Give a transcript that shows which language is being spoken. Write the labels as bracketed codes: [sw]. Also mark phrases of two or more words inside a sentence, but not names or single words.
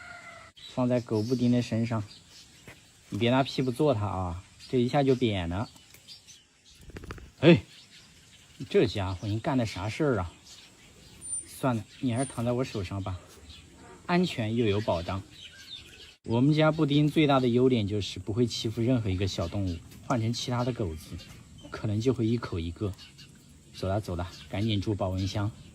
[zh] 放在狗布丁的身上，你別拿屁股坐它啊，這一下就扁了。哎，這家伙你幹的啥事兒啊？算了，你還是躺在我手上吧，安全又有保障。我們家布丁最大的優點就是不會欺負任何一個小動物，換成其他的狗子，可能就會一口一個。走了，趕緊住保溫箱。